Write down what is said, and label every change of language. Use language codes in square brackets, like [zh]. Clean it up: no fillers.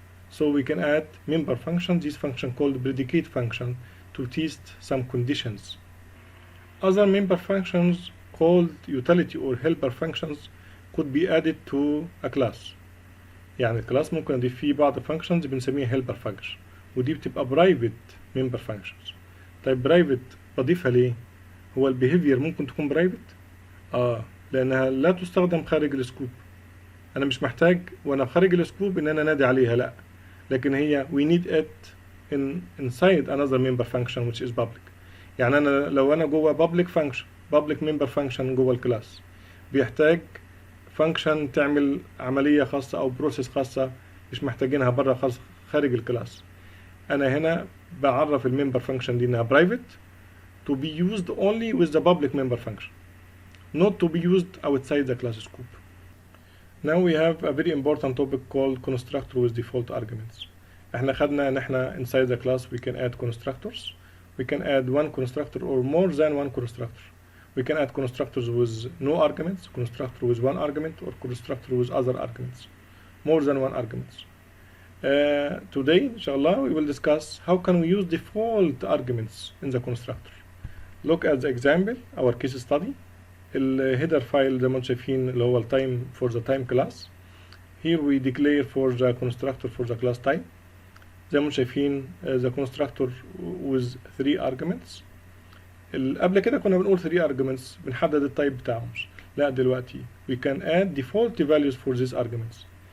[en] So we can add member function, this function called predicate function, to test some conditions. Other member functions called utility or helper functions could be added to a class. [ar] يعني الكلاس ممكن نضيف فيه بعض functions بنسميها helper function، ودي بتبقى private member functions. طيب private بضيفها ليه؟ هو البيهيفير ممكن تكون private؟ لأنها لا تستخدم خارج السكوب. أنا مش محتاج وأنا خارج السكوب إن أنا نادي عليها، لأ، لكن هي [en] we need it inside another member function which is public. [ar] يعني أنا لو أنا جوه public function public member function جوه الكلاس بيحتاج function تعمل عملية خاصة أو process خاصة مش محتاجينها بره خارج الكلاس، أنا هنا بعرف الممبر function دي إنها private [en] to be used only with the public member function, not to be used outside the class scope. Now we have a very important topic called constructor with default arguments. [ar] احنا خدنا ان احنا [en] inside the class we can add constructors, we can add one constructor or more than one constructor. We can add constructors with no arguments, constructor with one argument, or constructor with other arguments, more than one arguments. Today, inshallah, we will discuss how can we use default arguments in the constructor. Look at the example, our case study. [ar] الهيدر فايل زي ما انتم شايفين اللي هو التايم [en] for the time class. Here we declare for the constructor for the class time. [ar] زي ما انتم شايفين [en] the constructor with 3 arguments. [ar] قبل كده كنا بنقول 3 arguments بنحدد التايب بتاعهم، لا دلوقتي [en] we can add default values for these arguments.